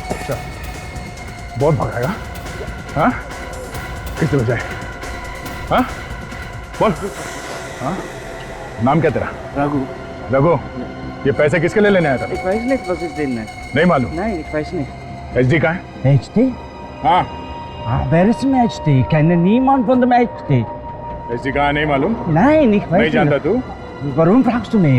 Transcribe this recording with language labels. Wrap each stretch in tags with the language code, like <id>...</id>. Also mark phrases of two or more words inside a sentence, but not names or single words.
<hi>अच्छा, बहुत भगाएगा? हाँ, किस तरह जाए? हाँ, बोल। हाँ, नाम क्या तेरा? रघु। रघु, ये पैसे किसके लिए लेने आया था? एक पैसे नहीं, प्रोसेस देना है। नहीं मालूम? नहीं, एक पैसे नहीं। एचडी कहाँ है? HD? हाँ।</hi> <de>Wer ist denn HD? Ich kenne niemand von dem HD.</de> <hi>एचडी कहाँ नहीं मालूम?</hi> <de>Nein, ich weiß</de> <hi>नहीं जानता तू?</hi> <de>Warum fragst du mich?</de>